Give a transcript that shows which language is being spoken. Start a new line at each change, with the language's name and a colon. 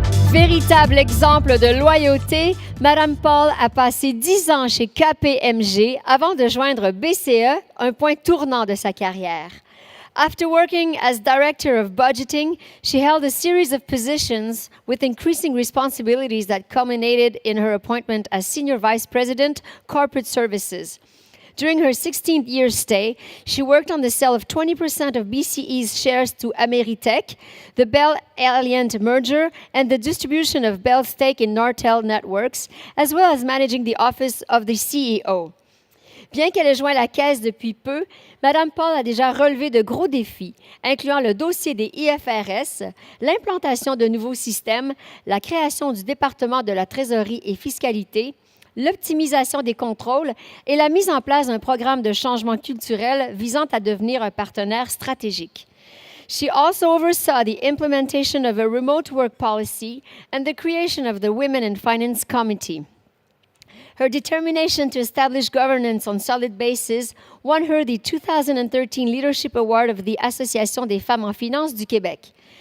French: Véritable exemple de loyauté, Mme Paul a passé 10 ans chez KPMG avant de joindre BCE, un point tournant de sa carrière.
English: After working as Director of Budgeting, she held a series of positions with increasing responsibilities that culminated in her appointment as Senior Vice President, Corporate Services. During her 16th-year stay, she worked on the sale of 20% of BCE's shares to Ameritech, the Bell-Alliant merger, and the distribution of Bell's stake in Nortel Networks, as well as managing the office of the CEO.
French: Bien qu'elle ait joint la Caisse depuis peu, Mme Paul a déjà relevé de gros défis, incluant le dossier des IFRS, l'implantation de nouveaux systèmes, la création du département de la trésorerie et fiscalité, l'optimisation des contrôles et la mise en place d'un programme de changement culturel visant à devenir un partenaire stratégique.
English: She also oversaw the implementation of a remote work policy and the creation of the Women in Finance Committee. Her determination to establish governance on solid basis won her the 2013 Leadership Award of the Association des femmes en finance du Québec.